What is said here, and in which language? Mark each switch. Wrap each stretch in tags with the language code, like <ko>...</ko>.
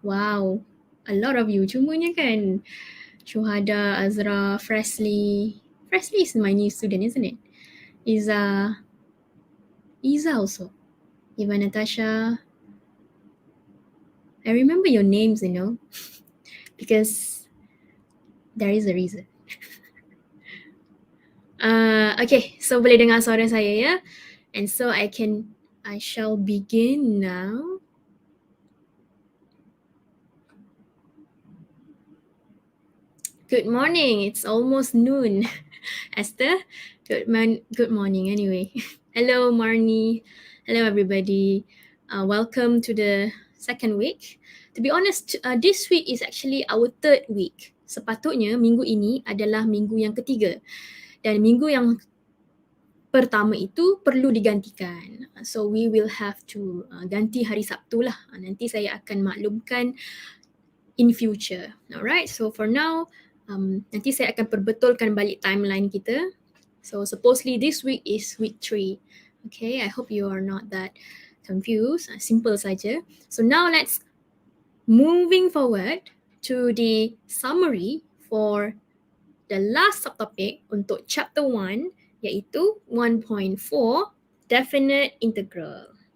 <en>Wow, a lot of you</en> <ms>cumanya kan?</ms> <en>Shuhada, Azra, Fresley. Fresley is my new student, isn't it? Iza also. Eva Natasha. I remember your names, because there is a reason. Okay, so</en> <ms>boleh dengar suara saya ya?</ms> <en>And so I shall begin now. Good morning, it's almost noon. Esther, good morning anyway. Hello Marnie, hello everybody. Welcome to the second week. To be honest, this week is actually our third week.</en> <ms>Sepatutnya minggu ini adalah minggu yang ketiga. Dan minggu yang pertama itu perlu digantikan.</ms> <en>So we will have to</en> <ms>ganti hari Sabtu lah. Nanti saya akan maklumkan</ms> <en>in future. Alright, so for now,</en> <ms>nanti saya akan perbetulkan balik timeline kita.</ms> <en>So supposedly this week is week 3. Okay, I hope you are not that confused.</en> <ms>Simple saja.</ms> <en>So now let's moving forward to the summary for the last subtopic</en> <ms>untuk</ms> <en>chapter 1</en> <ms>iaitu</ms> <en>1.4 definite integral.</en>